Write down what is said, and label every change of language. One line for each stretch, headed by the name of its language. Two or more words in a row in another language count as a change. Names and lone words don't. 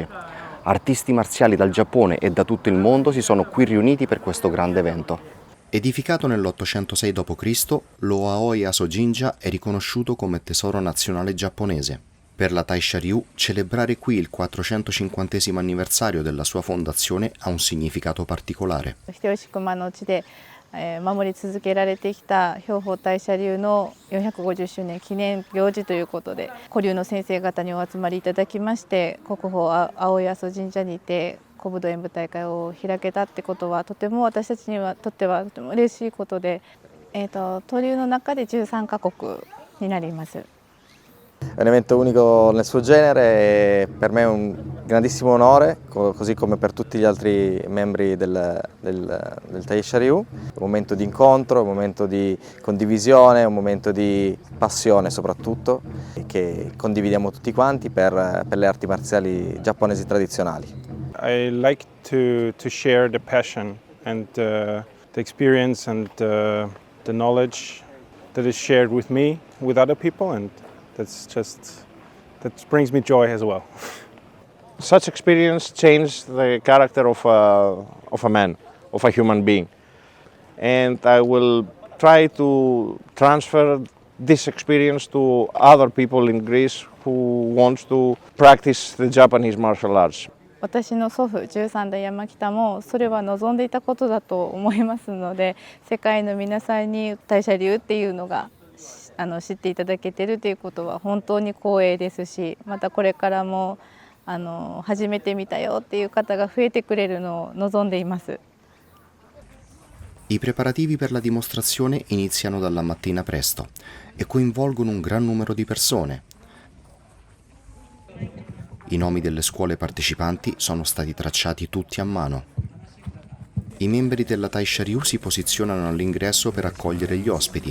Italian: Artisti marziali dal Giappone e da tutto il mondo si sono qui riuniti per questo grande evento. Edificato nell'806 d.C., lo Aoya Sojinja è riconosciuto come tesoro nazionale giapponese. Per la Taisha-ryu, celebrare qui il 450 anniversario della sua fondazione ha un significato particolare.
Japanese: 守り続けられてきた兵法大社流の450周年記念行事ということで、古流の先生方にお集まりいただきまして、国宝青谷阿蘇神社にて古武道演舞大会を開けたってことは、とても私たちにとってはとても嬉しいことで、東流の中で13カ国になります。
Italian: È un evento unico nel suo genere e per me è un grandissimo onore, così come per tutti gli altri membri del Taisha-ryu. Un momento di incontro, un momento di condivisione, un momento di passione soprattutto, che condividiamo tutti quanti per le arti marziali giapponesi tradizionali.
English: I like to share the passion and the experience and the knowledge that is shared with me, with other people, and that brings me joy as well. Such experience changed the character of a man, of a human being. And I will try to transfer this experience to other people in Greece who want to practice the Japanese martial arts.
Japanese: 私の祖父13代山北もそれは望んでいたことだと思いますので、世界の皆さんに大社流っていうのが知っていただけているということは本当に光栄ですし、またこれからも初めて見たよっていう方が増えてくれるのを望んでいます。
Italian: I preparativi per la dimostrazione iniziano dalla mattina presto e coinvolgono un gran numero di persone. I nomi delle scuole partecipanti sono stati tracciati tutti a mano. I membri della Taisha-ryu si posizionano all'ingresso per accogliere gli ospiti.